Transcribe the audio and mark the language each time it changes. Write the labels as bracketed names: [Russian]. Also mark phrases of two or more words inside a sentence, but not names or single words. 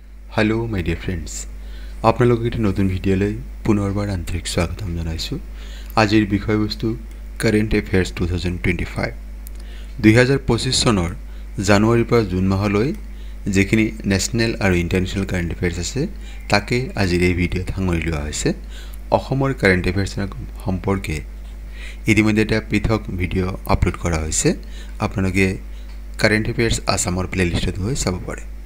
[English] hello my dear friends [Assamese] আপোনালোক এটি নতুন ভিডিঅ'লৈ পুনৰবাৰ আন্তৰিক স্বাগতম জনাইছোঁ। আজিৰ বিষয়বস্তু [English] current affairs [Assamese] 2025 2025 চনৰ জানুৱাৰীৰ পৰা জুন মাহলৈ যেখিনি নেশনেল আৰু [English] international current affairs [Assamese] আছে তাকে আজিৰ এই ভিডিওত সাঙুৰি লোৱা হৈছে। অসমৰ [English] current affairs [Assamese] সম্পৰ্কে ইতিমধ্যে এটা পৃথক ভিডিও আপলোড কৰা হৈছে। আপোনালোকে [English] current affairs [Assamese] আসামৰ প্লেলিষ্টত গৈ চাব পাৰে।